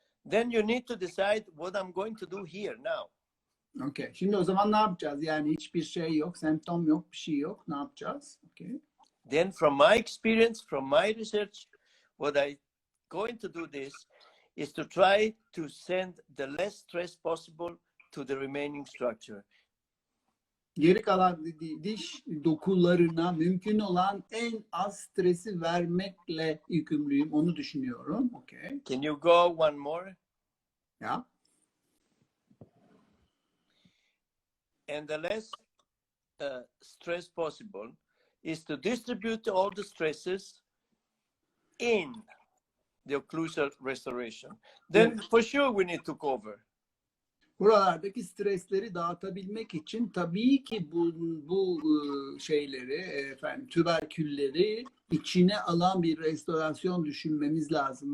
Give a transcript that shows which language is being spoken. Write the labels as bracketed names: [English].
[English] Then you need to decide what I'm going to do here now. Okay. [Turkish] Şimdi o zaman ne yapacağız? Yani hiçbir şey yok, semptom yok, bir şey yok. Ne yapacağız? Okay. [English] Then from my experience, from my research, what I going to do this is to try to send the less stress possible to the remaining structure. [Turkish] Geri kalan diş dokularına mümkün olan en az stresi vermekle yükümlüyüm. Onu düşünüyorum. Okay. [English] Can you go one more? Yeah. And the less stress possible is to distribute all the stresses in the occlusal restoration. Then for sure we need to cover. [Turkish] Buralardaki stresleri dağıtabilmek için tabii ki bu şeyleri, tüberkülleri içine alan bir restorasyon düşünmemiz lazım.